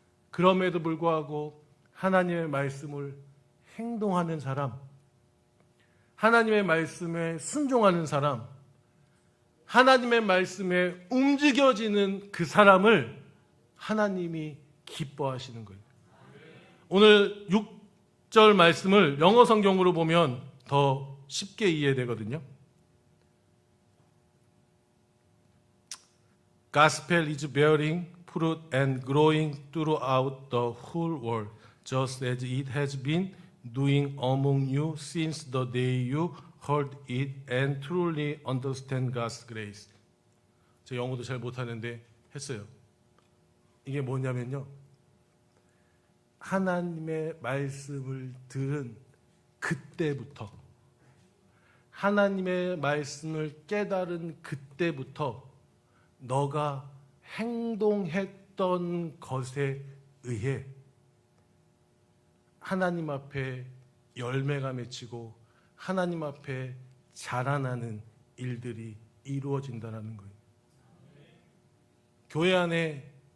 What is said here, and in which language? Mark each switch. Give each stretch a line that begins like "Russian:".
Korean: 그럼에도 불구하고 하나님의 말씀을 행동하는 사람, 하나님의 말씀에 순종하는 사람, 하나님의 말씀에 움직여지는 그 사람을 하나님이 기뻐하시는 거예요. 오늘 6절 말씀을 영어 성경으로 보면 더 쉽게 이해되거든요.
English: Gospel is bearing fruit and growing throughout the whole world, just as it has been doing among you since the day you heard it and truly understand God's grace.
Korean: 제 영어도 잘 못하는데 했어요. 이게 뭐냐면요. 하나님의 말씀을 들은 그때부터, 하나님의 말씀을 깨달은 그때부터 너가 행동했던 것에 의해 하나님 앞에 열매가 맺히고 하나님 앞에 자라나는 일들이 이루어진다는 거예요. 교회 안에